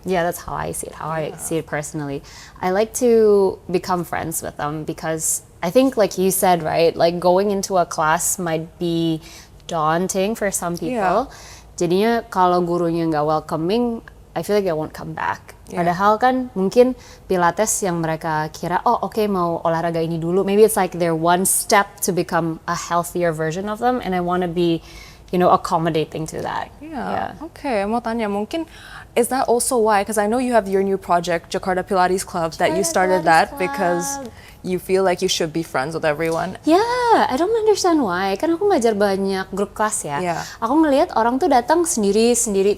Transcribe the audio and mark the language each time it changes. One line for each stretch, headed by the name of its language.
English: Yeah, that's how I see it, I see it personally. I like to become friends with them because I think, like you said, right, like going into a class might be daunting for some people.
Indonesian: Jadinya kalau gurunya nggak welcoming,
English: I feel like I won't come back.
Indonesian: Padahal kan mungkin Pilates yang mereka kira, oh oke, mau olahraga ini dulu.
English: Maybe it's like their one step to become a healthier version of them, and I want to be, you know, accommodating to that. Yeah. Okay,
Indonesian: mau tanya mungkin
English: is that also why? Because I know you have your new project, Jakarta Pilates Club, that you started that because you feel like you should be friends with everyone. Yeah, I don't understand why.
Indonesian: Kan aku ngajar banyak grup kelas ya. Aku ngelihat orang tuh datang sendiri-sendiri.